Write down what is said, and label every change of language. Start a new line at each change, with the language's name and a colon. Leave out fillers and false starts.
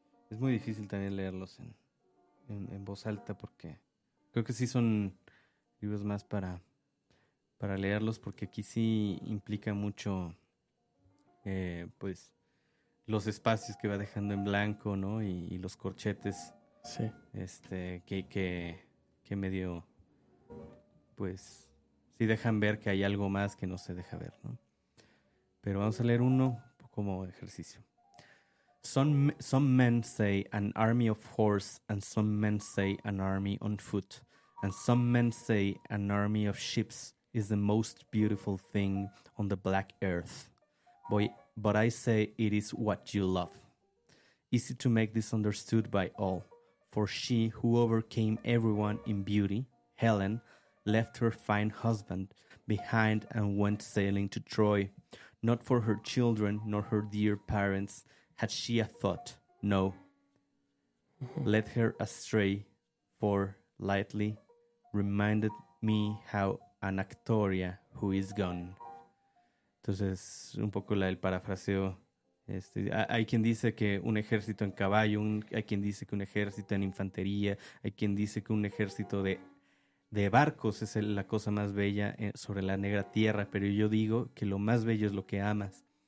Spanish: Es muy difícil también leerlos en voz alta, porque creo que sí son libros más para leerlos, porque aquí sí implica mucho pues los espacios que va dejando en blanco, ¿no? Y los corchetes. Sí. Que medio pues sí dejan ver que hay algo más que no se deja ver, ¿no? Pero vamos a leer uno como ejercicio.
English: Some men say an army of horse, and some men say an army on foot. And some men say an army of ships is the most beautiful thing on the black earth. But I say it is what you love. Easy to make this understood by all. For she who overcame everyone in beauty, Helen, left her fine husband behind and went sailing to Troy. Not for her children nor her dear parents had she a thought. No. Led her astray for lightly reminded me how an actoria who is gone.
Spanish: Entonces, un poco el parafraseo. Hay quien dice que un ejército en caballo, hay quien dice que un ejército en infantería, hay quien dice que un ejército de barcos es la cosa más bella sobre la negra tierra, pero yo digo que lo más bello es lo que amas.